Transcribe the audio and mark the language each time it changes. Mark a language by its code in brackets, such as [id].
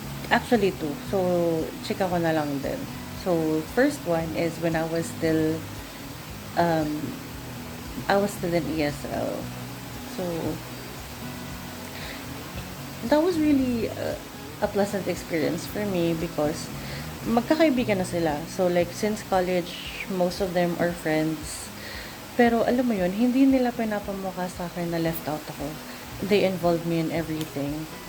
[en] Actually, two. So, chika ko na lang din. So, first one is when I was still in ESL. So, that was really a pleasant experience for me because [tl] magkakaibigan na sila. [en] So, like, since college, most of them are friends. [tl] Pero, alam mo yun, hindi nila pinapamukha sa akin na left out ako. [en] They involved me in everything.